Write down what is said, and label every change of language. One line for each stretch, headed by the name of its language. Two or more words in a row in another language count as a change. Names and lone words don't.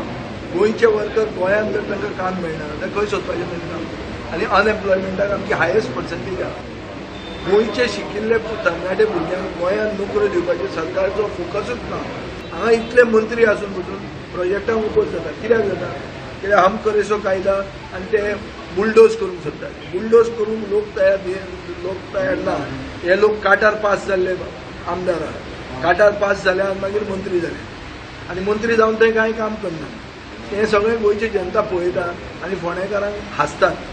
Konkani: गोंयचे वर्कर गोंयांत जर तांकां काम मेळना जाल्यार खंय सोदपाचें मेळना आनी अनएम्प्लॉयमेंटाक आमची
English: highest percentage
Konkani: आहा. गोंयचे शिकिल्ले तरणाटे भुरग्यांक गोंयांत नोकऱ्यो दिवपाचेर सरकारचो फोकसूच ना. हांगा इतले मंत्री आसून पसून प्रोजेक्टांक उपोज जाता. कित्याक जाता कित्याक
Hindi: हम करे सो कायदा
Konkani: आनी ते बुलडोज करूंक सोदतात. बुलडोज करूंक लोक तयार ना. हे लोक काटार पास जाल्ले आमदार आहा. काटार पास जाले आनी मागीर मंत्री जाले आनी मंत्री जावन थंय कांय काम करना. हे सगळें गोंयची जनता पळयता आनी फोंडेकारांक हांसतात.